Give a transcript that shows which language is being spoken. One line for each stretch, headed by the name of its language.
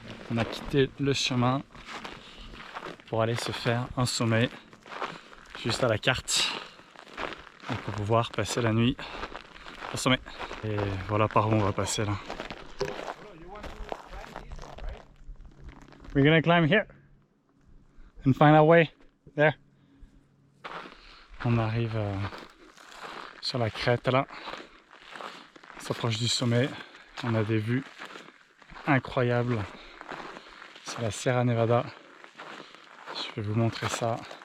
French: On a quitté le chemin pour aller se faire un sommet juste à la carte. Donc pour pouvoir passer la nuit au sommet. Et voilà par où on va passer là.
English: We're gonna climb here and find our way there.
French: On arrive sur la crête là. On s'approche du sommet. On a des vues incroyables. C'est la Sierra Nevada. Je vais vous montrer ça.